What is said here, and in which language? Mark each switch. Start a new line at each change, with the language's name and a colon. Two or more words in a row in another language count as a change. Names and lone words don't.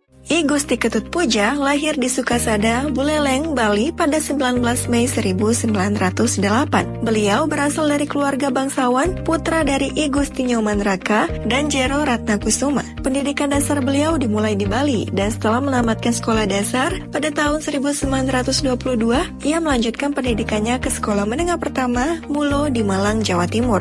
Indonesian: I Gusti Ketut Puja lahir di Sukasada, Buleleng, Bali pada 19 Mei 1908. Beliau berasal dari keluarga bangsawan, putra dari I Gusti Nyoman Raka dan Jero Ratnakusuma. Pendidikan dasar beliau dimulai di Bali dan setelah menamatkan sekolah dasar pada tahun 1922, ia melanjutkan pendidikannya ke sekolah menengah pertama Mulo di Malang, Jawa Timur.